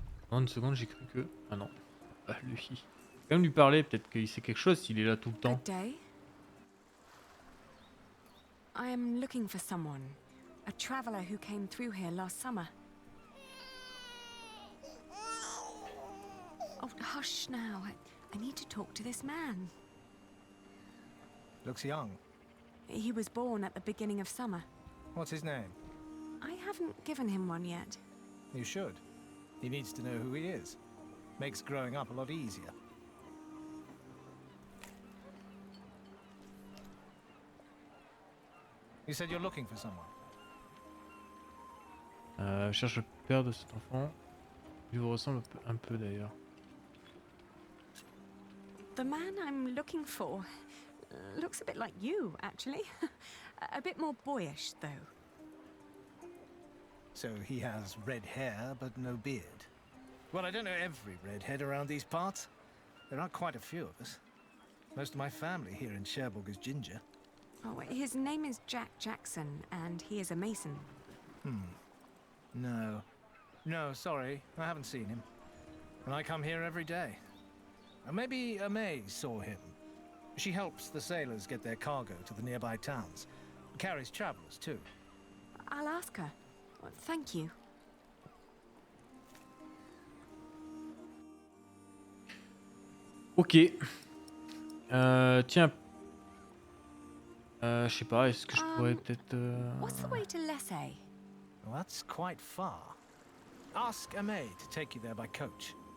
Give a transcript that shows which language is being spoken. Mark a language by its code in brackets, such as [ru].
[fr] En une seconde, j'ai cru que... Ah non. Ah, lui. Je vais quand même lui parler, peut-être qu'il sait quelque chose s'il est là tout le temps. [en] Good day. I am looking for someone. A traveler who came through here last summer. Oh, hush now. I need to talk to this man. Looks young. He was born at the beginning of summer. What's his name? I haven't given him one yet. You should. He needs to know who he is. Makes growing up a lot easier. You said you're looking for someone. [fr] Je cherche le père de cet enfant. Il vous ressemble un peu d'ailleurs. [en] The man I'm looking for looks a bit like you, actually. A bit more boyish, though. So he has red hair, but no beard. Well, I don't know every redhead around these parts. There aren't quite a few of us. Most of my family here in Cherbourg is ginger. Oh, his name is Jack Jackson, and he is a mason. No. No, sorry. I haven't seen him. And I come here every day. Maybe May saw him. She helps the sailors get their cargo to the nearby towns. Carries travelers, too. I'll ask her. Thank you. [fr] Ok. Tiens. Je sais pas, est-ce que je pourrais peut-être... [en] What's the way to Lessay? Well, that's quite far. Ask May to take you there by coach.